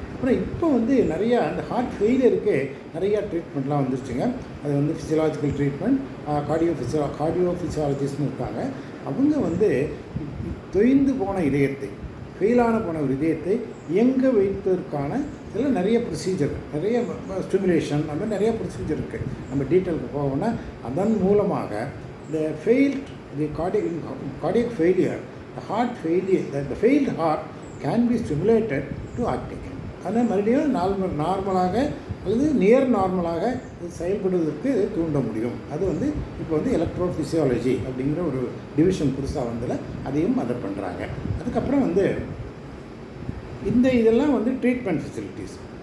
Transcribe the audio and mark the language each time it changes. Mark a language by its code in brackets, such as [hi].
[ta] அப்புறம் இப்போ வந்து நிறையா அந்த ஹார்ட் ஃபெயிலியருக்கு நிறையா ட்ரீட்மெண்ட்லாம் வந்துருச்சுங்க. அது வந்து ஃபிசியலாஜிக்கல் ட்ரீட்மெண்ட், கார்டியோ ஃபிசியாலஜிஸ்ட்னு இருக்காங்க. அவங்க வந்து தொய்ந்து போன இதயத்தை, ஃபெயிலான போன ஒரு இதயத்தை இயங்க வைப்பதற்கான இதில் நிறைய ப்ரொசீஜர், நிறைய ஸ்டிமுலேஷன், அந்த மாதிரி நிறைய ப்ரொசீஜர் இருக்குது. நம்ம டீட்டெயிலுக்கு போகணும்னா அதன் மூலமாக [en] the cardiac failure, the heart failure, the failed heart can be stimulated to acting. [ta] அதை மறுபடியும் நார்மலாக அல்லது நியர் நார்மலாக இது செயல்படுவதற்கு தூண்ட முடியும். அது வந்து இப்போ வந்து எலக்ட்ரோஃபிசியாலஜி அப்படிங்கிற ஒரு டிவிஷன் புதுசாக வந்ததில் அதையும் அதை பண்ணுறாங்க. அதுக்கப்புறம் வந்து இதெல்லாம் வந்து ட்ரீட்மெண்ட் ஃபெசிலிட்டிஸ்.